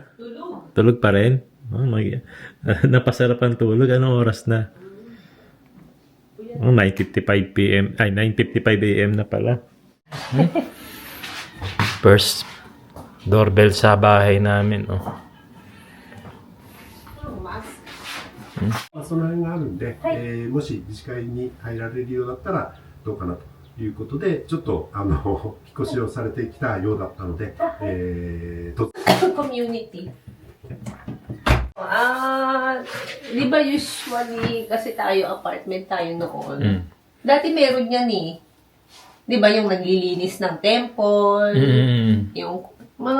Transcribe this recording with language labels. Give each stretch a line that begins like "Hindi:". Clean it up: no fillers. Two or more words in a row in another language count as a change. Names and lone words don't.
Filipino: Tulog. Tulog pa rin? Oh, napasarap ang tulog. Anong oras na? 9:55 p.m. Ay, 9:55 a.m. na pala.
English: First doorbell
Filipino: sa bahay namin.
Japanese: その辺があるんで、もし自治会に入られるようだったらどうかなということで、ちょっと引っ越しをされてきたようだったので、
Filipino: Community. Di ba usually, kasi tayo, apartment tayo noon. Dati meron yan eh. Di ba yung naglilinis ng temple, yung mga...